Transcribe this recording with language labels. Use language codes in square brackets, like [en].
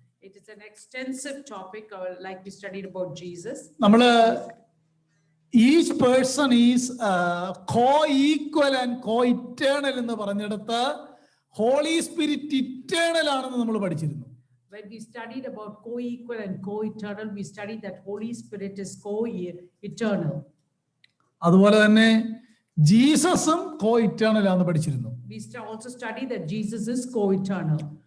[en] It is an extensive topic, like we studied about Jesus. [ml] നമ്മള് [en] each person is co-equal and co-eternal [ml] എന്ന് പറഞ്ഞെടുത്ത് holy spirit eternal ആണെന്ന് നമ്മൾ പഠിച്ചിരുന്നു. [en] When we studied about co-equal and co-eternal, we studied that Holy Spirit is co-eternal. [ml] അതുപോലെ തന്നെ ജീസസും co-eternal ആണെന്ന് പഠിച്ചിരുന്നു. [en] We also studied that Jesus is co-eternal.